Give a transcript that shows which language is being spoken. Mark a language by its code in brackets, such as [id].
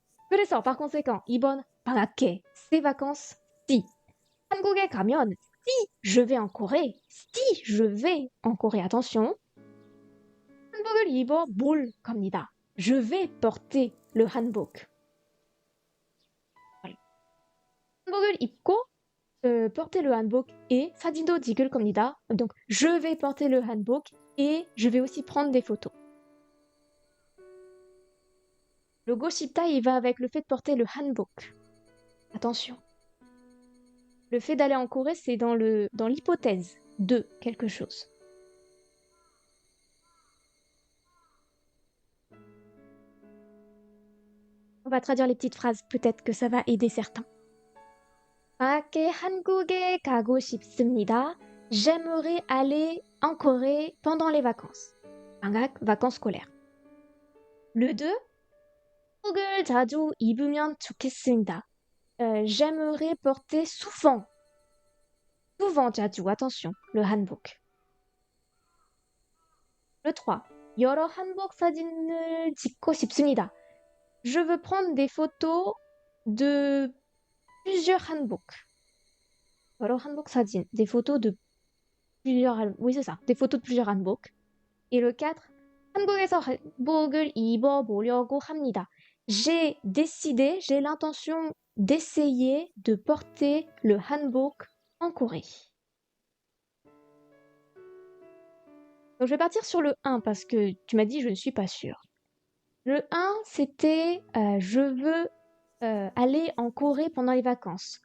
[ko] 그래서 [fr] par conséquent, [ko] 이번 방학에 [fr] ces vacances, si [ko] 한국에 가면, [fr] si je vais en Corée, si je vais en Corée, attention, [ko] 한복을 입어볼 겁니다. [fr] Je vais porter le hanbok. Voilà. [ko] 한복을 입고 [fr] porter le hanbok et [ko] 사진도 찍을 겁니다. [fr] Donc je vais porter le hanbok et je vais aussi prendre des photos. Le goshipta, il va avec le fait de porter le hanbok. Attention. Le fait d'aller en Corée, c'est dans l'hypothèse de quelque chose. On va traduire les petites phrases, peut-être que ça va aider certains. [ko] 방학에 한국에 가고 싶습니다. [fr] J'aimerais aller en Corée pendant les vacances. 방학, vacances scolaires. Le 2. [ko] 한복을 자주 입으면 좋겠습니다. [fr] J'aimerais porter souvent. Souvent 자주, attention, le hanbok. Le 3. [ko] 여러 한복 사진을 찍고 싶습니다. [fr] Je veux prendre des photos de plusieurs hanboks. [ko] 여러 한복 사진, [fr] des photos de plusieurs... Oui, c'est ça, des photos de plusieurs hanboks. Et le 4. [ko] 한국에서 한복을 입어보려고 합니다. [fr] J'ai décidé, j'ai l'intention d'essayer de porter le hanbok en Corée. Donc je vais partir sur le 1 parce que tu m'as dit je ne suis pas sûre. Le 1, c'était je veux aller en Corée pendant les vacances.